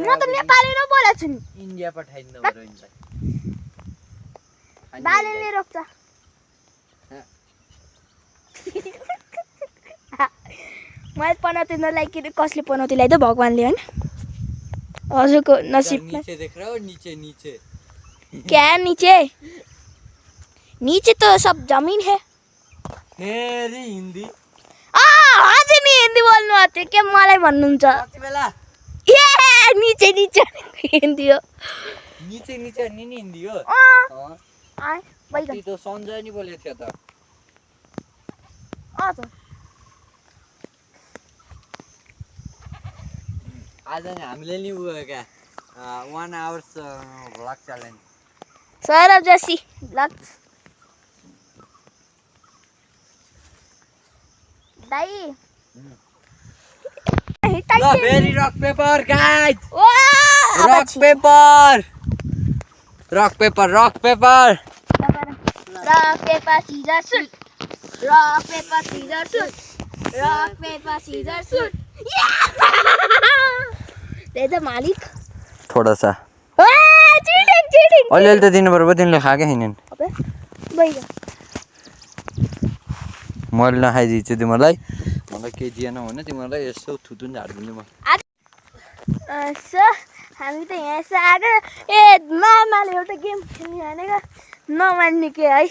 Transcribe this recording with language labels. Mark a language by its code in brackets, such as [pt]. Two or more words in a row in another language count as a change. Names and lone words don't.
[ne] म त नेपाली नै बोलेको छु नि। इन्डिया पठाइदिनु पर्यो यिनलाई। बालेले रोक्छ। मैले पनौती नलाइकन कसले पनौती ल्याइदियो? भगवानले होइन, हजुरको नसिब। [hi] नीचे देख रहे हो? नीचे नीचे क्या नीचे? नीचे तो सब जमीन है। [ne] फेरि हिन्दी अझै नि हिन्दी बोल्नु आउँथ्यो के मलाई भन्नुहुन्छ? कति बेला? ए नीचे नीचे हिन्दी हो। नीचे नीचे नि हिन्दी हो। बैगन त सञ्जय नि बोलेको थियो त। आज नि हामीले नि उयो क्या [en] 1 hours vlog challenge. [ne] सौरभ जोशी भ्लग। दाइ ल फेरि [en] rock paper guys. rock paper rock paper rock paper rock paper scissor shoot, rock paper scissor shoot, rock paper scissor shoot. [hi] दे दे मालिक थोड़ा सा। [en] cheating cheating. [ne] अलिअलि त दिनु पर्यो, तिमीले खाएकै छैनन्। [hi] अबे बैगन [ne] मैले नखाइदिन्छु तिमीलाई, मलाई केही दिएन भने तिमीलाई यसो थुतुन झारिदिनु म। हामी त यहाँ यसो आएको। ए मामाले एउटा गेम खेल्ने भनेको नमान्ने के है?